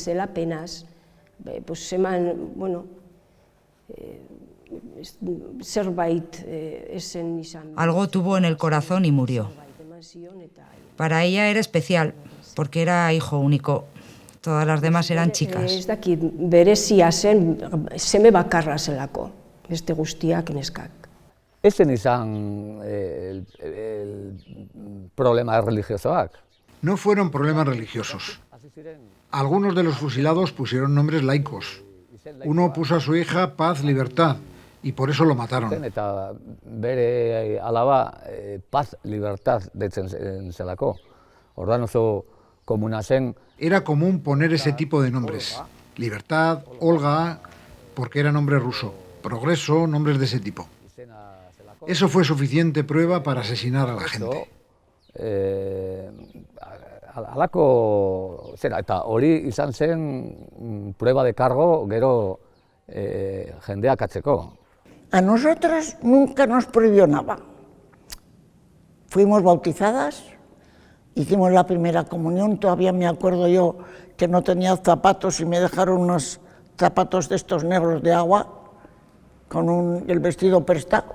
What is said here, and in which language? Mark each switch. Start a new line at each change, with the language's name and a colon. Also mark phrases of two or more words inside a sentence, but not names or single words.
Spanish: Algo tuvo en el corazón y murió. Para ella era especial, porque era hijo único. Todas las demás eran chicas.
Basque: Ez dakit, berezia zen, seme bakarra zelako, beste guztiak neskak. Ez zen izan
Spanish: problema religiosoak. No fueron problemas religiosos. Algunos de los fusilados pusieron nombres laicos. Uno puso a su hija Paz Libertad y por eso lo mataron.
Basque: Eta bere alaba Paz Libertad deitzen zelako. Orduan oso komuna zen.
Spanish: Era común poner ese tipo de nombres. Libertad, Olga, porque era nombre ruso. Progreso, nombres de ese tipo. Eso fue suficiente prueba para asesinar a la gente.
Basque: Halako, zera, eta hori izan zen
Spanish: prueba de cargo
Basque: gero jendeak atzeko.
Spanish: A nosotras nunca nos prohibió nada. Fuimos bautizadas, hicimos la primera comunión, todavía me acuerdo yo que no tenía zapatos y me dejaron unos zapatos de estos negros de agua con el vestido prestado.